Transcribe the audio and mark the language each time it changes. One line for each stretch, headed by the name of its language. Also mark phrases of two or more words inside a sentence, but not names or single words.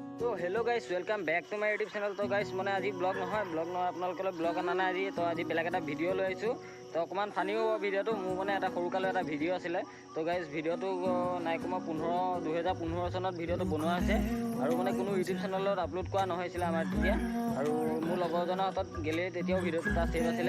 English: तो hello guys welcome back to my YouTube channel.
Hindi: तो गाइस मैं आज ब्लॉग
Assamese: নহয় আপোনালোকৰ ব্লগ আনা নাই আজি। তো আজি বেলেগ এটা ভিডিঅ' লৈ আহিছোঁ। তো অকণমান ফানিও হ'ব ভিডিঅ'টো। মোৰ মানে এটা সৰুকালৰ এটা ভিডিঅ' আছিলে। তো গাইস ভিডিঅ'টো নাই কমেও 2015 চনত ভিডিঅ'টো বনোৱা হৈছে আৰু মানে কোনো ইউটিউব চেনেলত আপলোড কৰা নহৈছিলে আমাৰ তেতিয়া। আৰু মোৰ লগৰজনৰ হাতত গেলে তেতিয়াও ভিডিঅ'টো তাৰ ছেভ আছিলে।